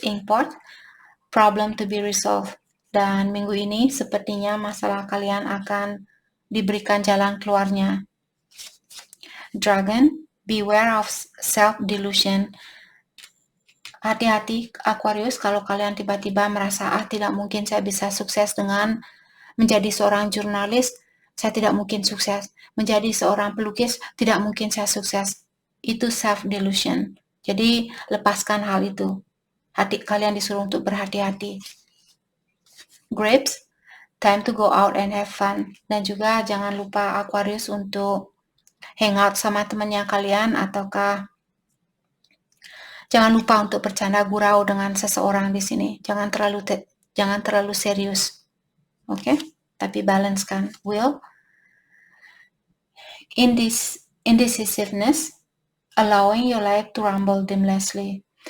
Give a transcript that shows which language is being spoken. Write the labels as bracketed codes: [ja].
[en] Import, problem to be resolved. [id] Dan minggu ini sepertinya masalah kalian akan diberikan jalan keluarnya. [en] Dragon, beware of self-delusion. [id] Hati-hati Aquarius kalau kalian tiba-tiba merasa, tidak mungkin saya bisa sukses dengan menjadi seorang jurnalis, saya tidak mungkin sukses. Menjadi seorang pelukis, tidak mungkin saya sukses. Itu self-delusion. Jadi, lepaskan hal itu. Hati kalian disuruh untuk berhati-hati. [en] Grapes, time to go out and have fun. [id] Dan juga jangan lupa Aquarius untuk hangout sama temannya kalian, ataukah jangan lupa untuk bercanda gurau dengan seseorang di sini. Jangan terlalu serius. Oke? Tapi balance kan. [en] Will, indecisiveness, allowing your life to rumble aimlessly.